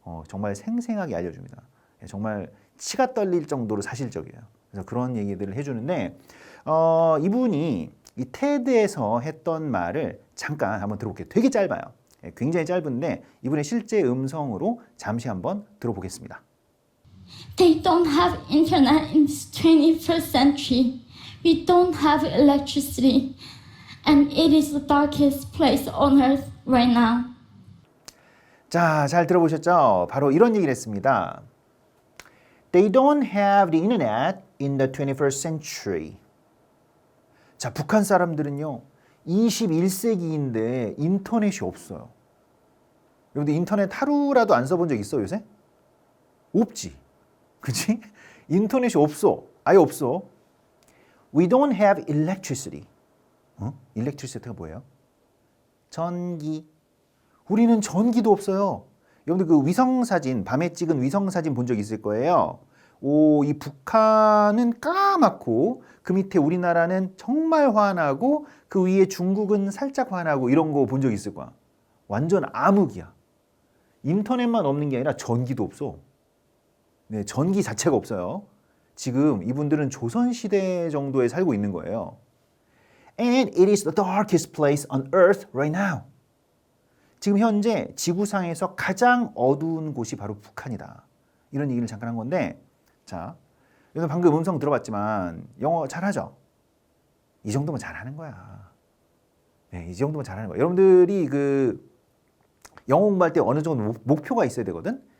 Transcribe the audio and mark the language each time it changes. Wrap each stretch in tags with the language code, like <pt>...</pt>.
<ko>정말 생생하게 알려줍니다. 정말 치가 떨릴 정도로 사실적이에요. 그래서 그런 얘기들을 해주는데 이분이 이 테드에서 했던 말을 잠깐 한번 들어볼게요. 되게 짧아요. 굉장히 짧은데 이분의 실제 음성으로 잠시 한번 들어보겠습니다.</ko> <en>They don't have internet in this 21st century. We don't have electricity. And it is the darkest place on earth right now.</en> <ko>자, 잘 들어보셨죠? 바로 이런 얘기를 했습니다.</ko> <en>They don't have the internet in the 21st century.</en> <ko>자, 북한 사람들은요, 21세기인데 인터넷이 없어요. 여러분들 인터넷 하루라도 안 써본 적 있어, 요새? 없지. 그치? 인터넷이 없어. 아예 없어.</ko> <en>We don't have electricity.</en> <ko>electricity가 뭐예요? 전기. 우리는 전기도 없어요. 여러분들 그 위성사진, 밤에 찍은 위성사진 본 적 있을 거예요. 이 북한은 까맣고 그 밑에 우리나라는 정말 환하고 그 위에 중국은 살짝 환하고 이런 거 본 적 있을 거야. 완전 암흑이야. 인터넷만 없는 게 아니라 전기도 없어. 네, 전기 자체가 없어요. 지금 이분들은 조선시대 정도에 살고 있는 거예요.</ko> <en>And it is the darkest place on earth right now.</en> <ko>지금 현재 지구상에서 가장 어두운 곳이 바로 북한이다. 이런 얘기를 잠깐 한 건데, 자, 여러분 방금 음성 들어봤지만 영어 잘하죠? 이 정도면 잘하는 거야. 네, 이 정도면 잘하는 거야. 여러분들이 그 영어 공부할 때 어느 정도 목표가 있어야 되거든.</ko>